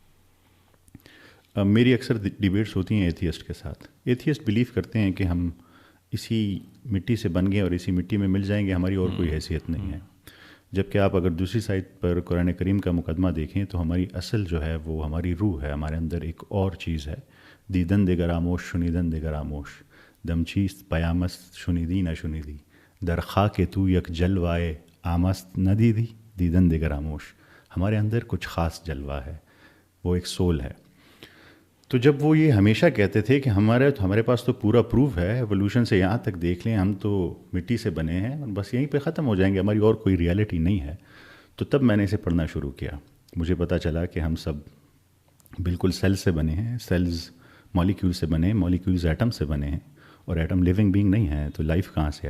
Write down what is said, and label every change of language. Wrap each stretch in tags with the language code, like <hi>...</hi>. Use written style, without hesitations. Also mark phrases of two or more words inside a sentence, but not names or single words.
<ur>میری اکثر ڈیبیٹس ہوتی ہیں ایتھیسٹ کے ساتھ. ایتھیسٹ بلیو کرتے ہیں کہ ہم اسی مٹی سے بن گئے اور اسی مٹی میں مل جائیں گے, ہماری اور کوئی حیثیت نہیں ہے. جبکہ آپ اگر دوسری سائڈ پر قرآن کریم کا مقدمہ دیکھیں تو ہماری اصل جو ہے وہ ہماری روح ہے, ہمارے اندر ایک اور چیز ہے.</ur> <fa>دیدن دگر آموش شنیدن دگر آموش, دم چیست پیامست شنیدی نہ شنیدی, در خاک تو یک جلوائے آمست نہ دیدی دیدن دگر آموش.</fa> <ur>ہمارے اندر کچھ خاص جلوہ ہے, وہ ایک سول ہے. تو جب وہ یہ ہمیشہ کہتے تھے کہ ہمارے پاس تو پورا پروف ہے, ایوولوشن سے یہاں تک دیکھ لیں, ہم تو مٹی سے بنے ہیں, بس یہیں پہ ختم ہو جائیں گے, ہماری اور کوئی ریالٹی نہیں ہے. تو تب میں نے اسے پڑھنا شروع کیا. مجھے پتہ چلا کہ ہم سب بالکل سیل سے بنے ہیں, سیلز مالیکیول سے بنے, مالیکیولز ایٹم سے بنے ہیں, اور ایٹم</ur> <en>living being</en> <ur>نہیں ہے, تو لائف کہاں سے آئی.</ur>